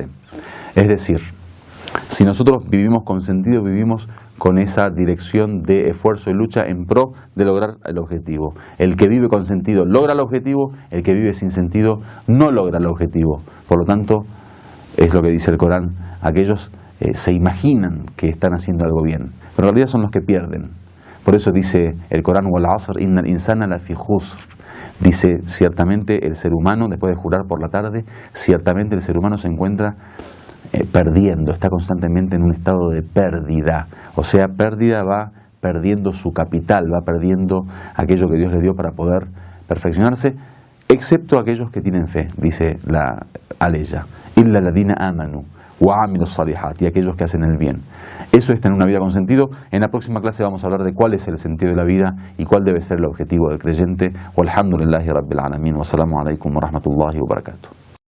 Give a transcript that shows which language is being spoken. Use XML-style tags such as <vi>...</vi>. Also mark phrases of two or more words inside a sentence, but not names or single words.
<es>Es decir, si nosotros vivimos con sentido, vivimos con esa dirección de esfuerzo y lucha en pro de lograr el objetivo. El que vive con sentido logra el objetivo, el que vive sin sentido no logra el objetivo. Por lo tanto, es lo que dice el Corán, aquellos se imaginan que están haciendo algo bien, pero en realidad son los que pierden. Por eso dice el Corán,</es> <ar>والعصر إن الإنسان لفي خسر.</ar> <es>Dice, ciertamente el ser humano, después de jurar por la tarde, ciertamente el ser humano se encuentra perdiendo, está constantemente en un estado de pérdida. O sea, pérdida, va perdiendo su capital, va perdiendo aquello que Dios le dio para poder perfeccionarse, excepto aquellos que tienen fe, dice la aleya.</es> <ar>إلا الذين آمنوا وعامل الصالحات,</ar> <es>y aquellos que hacen el bien. Eso es tener una vida con sentido. En la próxima clase vamos a hablar de cuál es el sentido de la vida y cuál debe ser el objetivo del creyente.</es> <ar>والحمد لله رب العالمين. والسلام عليكم ورحمة الله وبركاته.</ar>